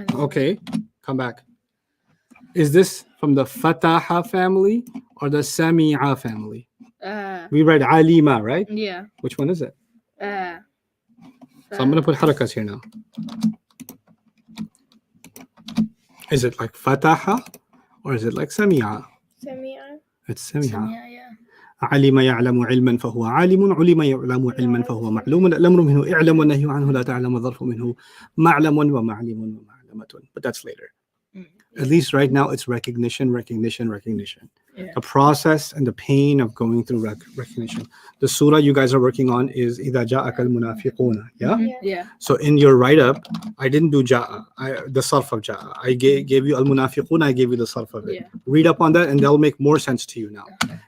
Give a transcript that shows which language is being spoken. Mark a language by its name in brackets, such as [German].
[English] Okay, come back. Is this from the fataha family or the sami'a family? We read alima, right? Yeah. Which one is it? So I'm going to put harakas here now. Is it like fataha or is it like sami'a? Sami'a. It's sami'a. Yeah. [Arabic] علم يعلم علما فهو عالم علم يعلم علما فهو معلوم الأمر منه اعلم والنهي عنه لا تعلم الظرف منه معلم ومعلم ومعلمة. [English] But that's later. At least right now it's recognition. Yeah. The process and the pain of going through recognition. The surah you guys are working on is [Arabic] إِذَا جَاءَكَ الْمُنَافِقُونَ. [English] Yeah? So in your write-up, I didn't do ja'a, the sarf of ja'a. I gave you al-munafiqun, I gave you the sarf of it. Yeah. Read up on that and they'll make more sense to you now. Okay.